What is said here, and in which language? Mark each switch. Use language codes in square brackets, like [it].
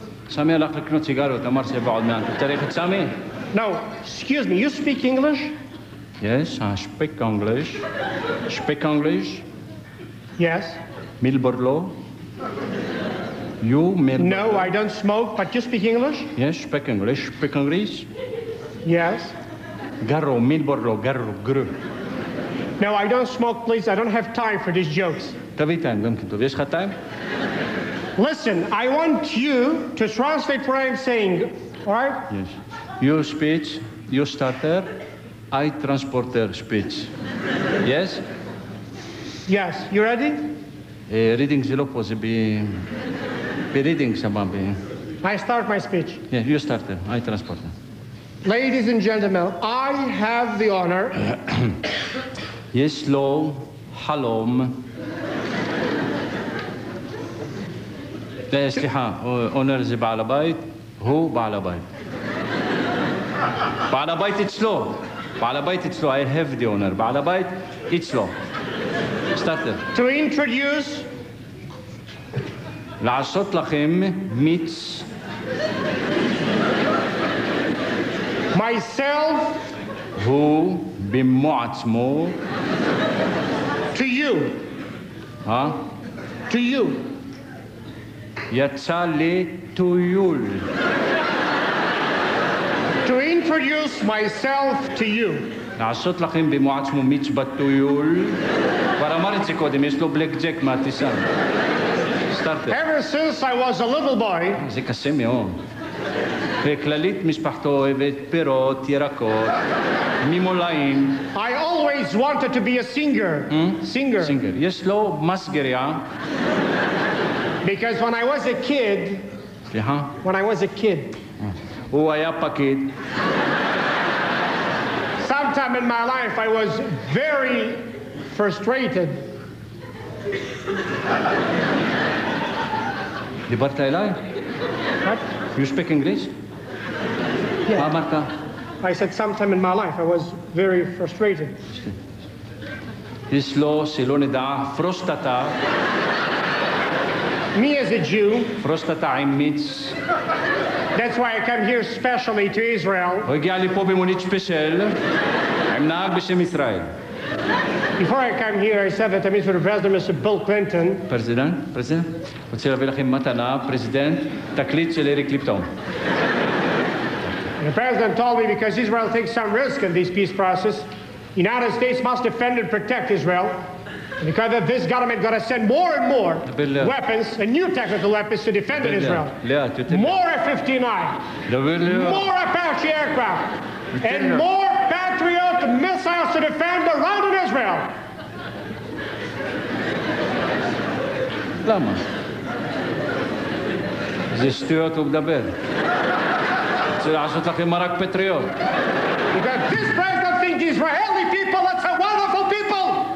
[he] סמי הלך לקנות סיגריות, אמר שבעוד מעט. אתה צריך את סמי? [en] No, excuse me, you speak English? Yes, I speak English. Speak English? Yes. Milborlo? You, Milborlo? No, I don't smoke, but you speak English? Yes, speak English. Speak English? Yes. Garro, Milborlo, garro, gru. No, I don't smoke, please. I don't have time for these jokes. [he] תביא טיים, גם כן טוב. יש לך טיים? [en] Listen, I want you to translate what I'm saying, all right? Yes. You speech, you starter, I transporter speech. Yes? Yes. You ready? [he] Reading זה לא פה, זה ב-reading סבבה. [en] I start my speech. Yeah, you starter, I transporter. Ladies and gentlemen, I have the honor... [he] יש לו חלום. סליחה, אונר זה בעל הבית, הוא בעל הבית. בעל הבית אצלו. בעל הבית אצלו, [en] I have the honor. [he] בעל הבית אצלו. סטארטר. [en] To introduce... [he] לעשות לכם מיץ. [en] myself... [he] הוא במו עצמו. [en] to you. To you. [he] יצא לטיול. [en] To introduce myself to you. [he] לעשות לכם במו עצמו מיץ בטיול. כבר אמר את זה קודם, יש לו בלק ג'ק מהטיסה. סטארטר. [en] Ever since I was a little boy, [he] זה קשה מאוד. וכללית משפחתו אוהבת פירות, ירקות, ממולאים. [en] I always wanted to be a singer. Singer. [he] סינגר. יש לו מסגריה. [en] Because when I was a kid, [he] סליחה? [en] when I was a kid, [he] הוא היה פקיד. [en] sometime in my life I was very frustrated. [he] דיברת אליי? [en] What? You speak English? [he] מה אמרת? [en] I said sometime in my life I was very frustrated. [he] יש לו, שלא נדע, פרוסטטה. [en] Me as a Jew, [he] פרוסטטה עם מיץ. [en] that's why I come here specially to Israel. [he] הוא הגיע לפה במונית ספיישל, עם נהג בשם ישראל. [en] Before I come here, I said that I meet with the President, Mr. Bill Clinton. [he] פרזידנט, רוצה להביא לכם מתנה, פרזידנט, תקליט של אריק קליפטון. [en] And the President told me because Israel takes some risk in this peace process, the United States must defend and protect Israel. And because of this government got to send more and more weapons and new technical weapons to defend Israel. More F-15I, more Apache aircraft, and more Patriot missiles to defend Iran and Israel. [he] למה? זה שטויות הוא מדבר. רוצה לעשות לכם מרק פטריוט. [en] Because this president thinks the Israeli people are some wonderful people.